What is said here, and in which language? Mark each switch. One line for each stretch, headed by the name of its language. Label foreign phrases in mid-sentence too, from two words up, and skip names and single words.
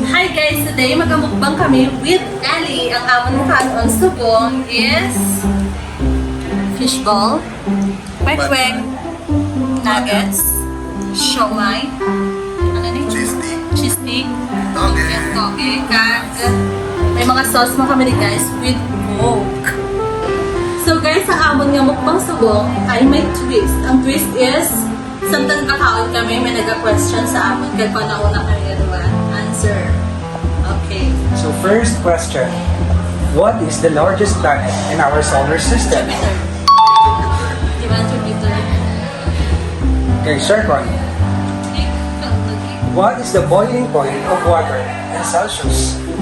English: Hi guys, today
Hiligaynon: magamukbang kami with Ali. Ang amon mukhaan on subong is fishball, kwek-kwek, nuggets, siomay, ano ni?
English: Cheese stick. Cheese stick,
Hiligaynon: Toge. yes, toge, kag may mga sauce mo kami ni guys with Coke.
English: So guys,
Hiligaynon: sa amon nga mukbang subong ay may twist. Ang twist is samtang kakaon kami, may nag-question sa amon kaya pa nauna kami answer.
English: Okay. So first question, what is the largest planet in our solar system?
Filipino: Jupiter. Di ba Jupiter?
English: Okay, second, what is the boiling point of water in Celsius?